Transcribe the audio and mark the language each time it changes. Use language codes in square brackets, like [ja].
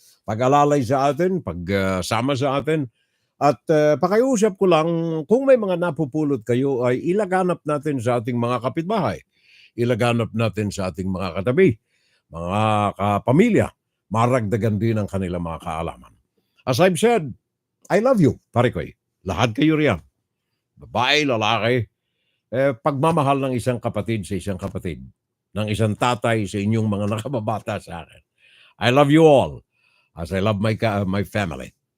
[tl] Pag-alalay sa atin, pagsama sa atin, at pakiusap ko lang, kung may mga napupulot kayo, ay ilaganap natin sa ating mga kapitbahay. Ilaganap natin sa ating mga katabi, mga kapamilya, maragdagan din ang kanilang mga kaalaman. [en] As I've said, I love you, [tl] pare ko. Lahat kayo riyan. Babae, lalaki, pagmamahal ng isang kapatid sa isang kapatid, ng isang tatay sa inyong mga nakababata sa akin. [en] I love you all, as I love my family.